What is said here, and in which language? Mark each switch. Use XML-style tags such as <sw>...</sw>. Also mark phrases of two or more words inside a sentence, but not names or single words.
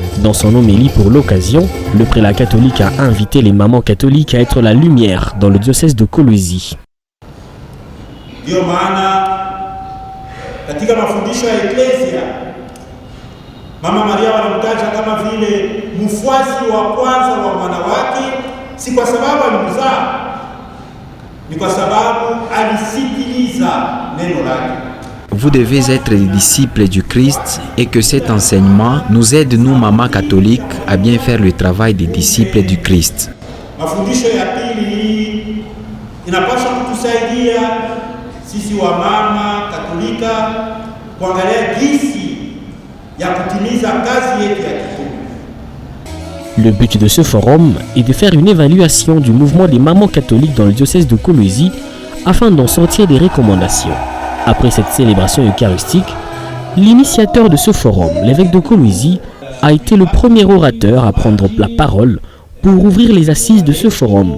<fr>Dans son homélie pour l'occasion, le prélat catholique a invité les mamans catholiques à être la lumière dans le diocèse de Kolwezi.</fr> <sw>Ndio maana katika mafundisho ya Eklesia Mama Maria wanamtaja kama vile mfuasi wa kwanza wa mwana wake, si kwa sababu alimzaa, ni kwa sababu alisikiliza neno lake.</sw> <fr>Vous devez être des disciples du Christ et que cet enseignement nous aide, nous, mamans catholiques, à bien faire le travail des disciples du Christ.</fr> <sw>Mafundisho ya pili inapaswa kutusaidia sisi wa mama Katolika kuangalia jinsi ya kutimiza kazi yetu ya kitume.</sw> <fr>Le but de ce forum est de faire une évaluation du mouvement des mamans catholiques dans le diocèse de Kolwezi afin d'en sortir des recommandations. Après cette célébration eucharistique, l'initiateur de ce forum, l'évêque de Kolwezi, a été le premier orateur à prendre la parole pour ouvrir les assises de ce forum.</fr>